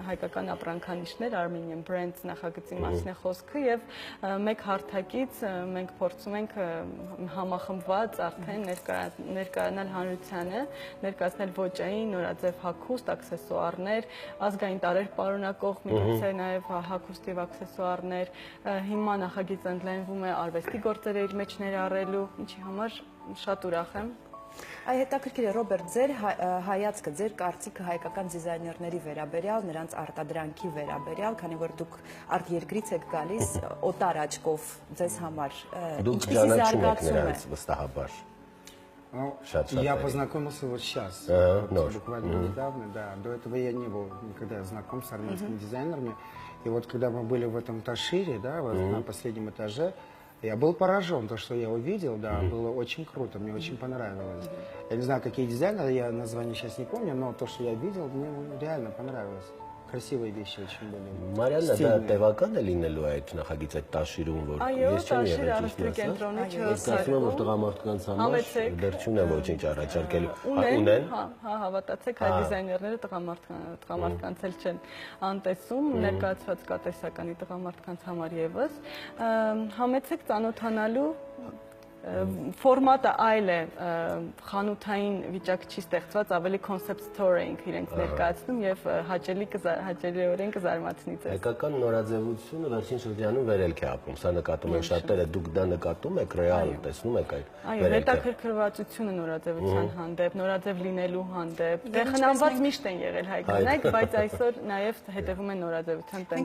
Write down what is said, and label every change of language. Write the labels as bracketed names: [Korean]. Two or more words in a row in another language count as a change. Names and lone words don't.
[Armenian] հայկական ապրանքանիշներ, Armenian Brands նախագծի մասին է խոսքը եւ մեկ հարթակից մենք փորձում ենք համախմբված արդեն ներկայանալ հանրությանը, ներկայացնել ոճային, նորաձև հագուստ, աքսեսուարներ, ազգային տարեր պարունակող միգուցե նաև հագուստ եւ աքսեսուարներ։ Հիմա նախագիծը ընդլայնվում է արվեստի գործերը իր մեջ ներառելու, ինչի համար շատ ուրախ եմ։ Այ հետաքրքիր է Ռոբերտ, ձեր հայացքը, ձեր կարծիքը հայկական դիզայներների վերաբերյալ, նրանց արտադրանքի վերաբերյալ, քանի որ դուք արտերկրից եք գալիս, օտար աչքով ձեզ համար ինչպեսի զարգացում է։ Վստահաբար։ [Russian] Я познакомился вот сейчас, буквально недавно, да. До этого я не был никогда знаком с армянскими дизайнерами. И вот когда мы были в этом Ташире, да, вот на последнем этаже, я был поражен, то, что я увидел, да, было очень круто, мне очень понравилось. Я не знаю, какие дизайнеры, я название сейчас не помню, но то, что я видел, мне реально понравилось. Красивые вещи очень были. [Armenian] Մարիաննա, դա տևական է լինելու այդ նախագիծ այդ Տաշիրում, որ ես չեմ եղել ճիշտ ասած։ Ես կարծում եմ, որ տղամարդկանց համար դեռ չունեն ոչինչ առաջարկելու։ Ունեն։ Հա, հավատացեք, հայ դիզայներները տղամարդկանց էլ չեն անտեսում, ներկայացված կա տեսականի տղամարդկանց համար եւս։ Համեցեք ծանոթանալու ֆորմատը այլ է, խանութային վիճակ չի ստեղծված, ավելի [English] concept store [Armenian] ենք իրենք ներկայացնում եւ հաճելիորեն կզարմացնի ձեզ։ Հայկական նորաձևությունը վերջին շրջանում վերելք է ապրում, սա նկատում եք շատերը, դուք դա նկատում եք, ռեալ տեսնում եք այդ վերելքը։ Այո, հետաքրքրվածությունը նորաձևության հանդեպ, նորաձև լինելու հանդեպ, դե խնամված միշտ են եղել հայ կանայք, բայց այսօր նաեւ հետևում են նորաձևության տենդենսներին։